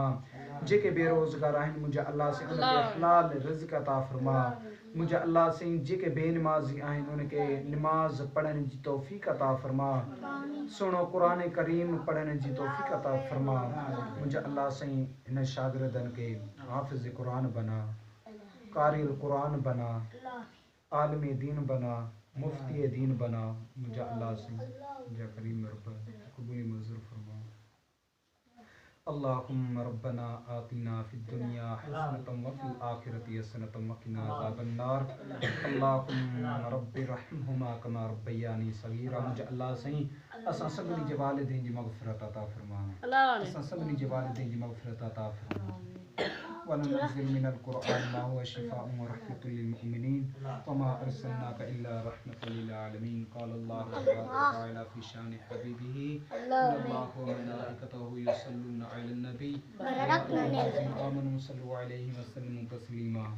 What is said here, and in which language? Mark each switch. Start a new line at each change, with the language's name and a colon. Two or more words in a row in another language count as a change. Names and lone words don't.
Sindhi: जेके बेरोज़गार आहिनि मुंहिंजा अल्लाह से उनखे हलाल रिज़्क़ अता फरमा। मुंहिंजा अल्लाह से जेके बेनमाज़ी आहिनि उनखे नमाज़ पढ़ण जी तौफ़ीक़ अता फरमा। सुनो कुरान करीम पढ़ण जी तौफ़ीक़ अता फरमा। मुंहिंजा अल्लाह साईं हिन शागिर्दनि खे हाफ़िज़ कुरान बना, कारिल कुरान बना, आलिम दीन बना, मुफ्ती दीन बना। मुंहिंजा अल्लाह साईं मुंहिंजा करीम रब क़बूल मंज़ूर फरमा।
Arabic: اللهم ربنا آتنا في الدنيا حسنة وفي الآخرة حسنة وقنا عذاب النار. اللهم رب ارحمهما كما ربياني صغيرا.
Sindhi: मुंहिंजा अल्लाह साईं असां सभिनी जे वालिदैन जी मग़फ़िरत अता फरमा। असां सभिनी जे वालिदैन जी मग़फ़िरत अता फरमा।
Arabic: وننزل من القرآن ما هو شفاء ورحمة للمؤمنين وما أرسلناك إلا رحمة للعالمين. قال الله تبارك وتعالى في شأن حبيبه إن الله وملائكته يصلون على النبي يا أيها الذين آمنوا صلوا عليه وسلموا تسليما.